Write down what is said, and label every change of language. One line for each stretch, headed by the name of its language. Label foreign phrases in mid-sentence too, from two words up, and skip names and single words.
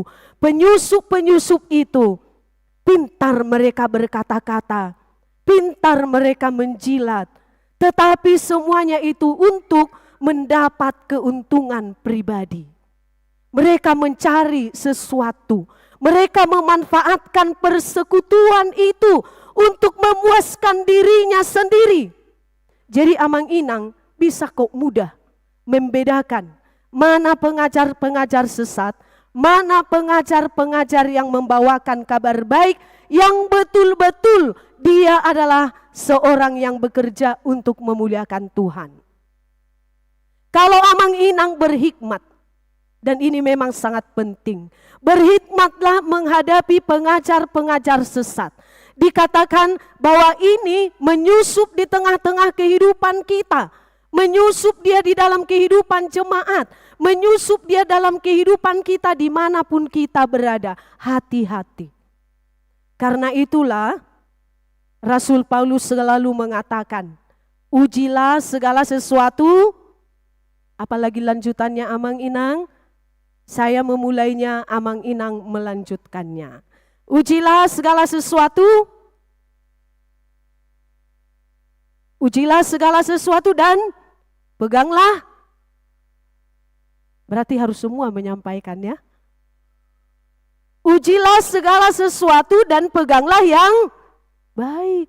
Indonesian: Penyusup-penyusup itu pintar mereka berkata-kata, pintar mereka menjilat, tetapi semuanya itu untuk mendapat keuntungan pribadi. Mereka mencari sesuatu, mereka memanfaatkan persekutuan itu untuk memuaskan dirinya sendiri. Jadi amang-inang bisa kok mudah membedakan mana pengajar-pengajar sesat, mana pengajar-pengajar yang membawakan kabar baik, yang betul-betul dia adalah seorang yang bekerja untuk memuliakan Tuhan. Kalau amang-inang berhikmat, dan ini memang sangat penting, berhikmatlah menghadapi pengajar-pengajar sesat. Dikatakan bahwa ini menyusup di tengah-tengah kehidupan kita, menyusup dia di dalam kehidupan jemaat, menyusup dia dalam kehidupan kita dimanapun kita berada. Hati-hati. Karena itulah Rasul Paulus selalu mengatakan, ujilah segala sesuatu, apalagi lanjutannya amang-inang, saya memulainya, amang-inang melanjutkannya. Ujilah segala sesuatu, ujilah segala sesuatu dan peganglah. Berarti harus semua menyampaikannya. Ujilah segala sesuatu dan peganglah yang baik.